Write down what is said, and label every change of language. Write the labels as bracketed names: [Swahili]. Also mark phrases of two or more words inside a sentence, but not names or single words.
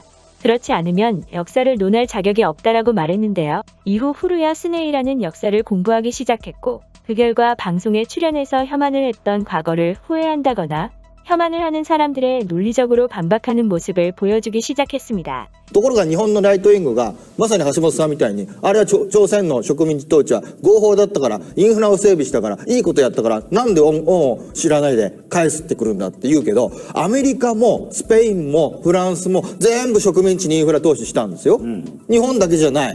[Korean] 그렇지 않으면 역사를 논할 자격이 없다라고 말했는데요. 이후 후루야 스네이라는 역사를 공부하기 시작했고 그 결과 방송에 출연해서 혐한을 했던 과거를 후회한다거나 혐한을 하는 사람들의 논리적으로 반박하는 모습을 보여주기 시작했습니다. [Japanese] ところが日本のライトウィングがまさに橋本さんみたいにあれは朝鮮の植民地統治は合法だったからインフラを整備したからいいことやったからなんで恩を知らないで返すってくるんだって言うけどアメリカもスペインもフランスも全部植民地にインフラ投資したんですよ、日本だけじゃない。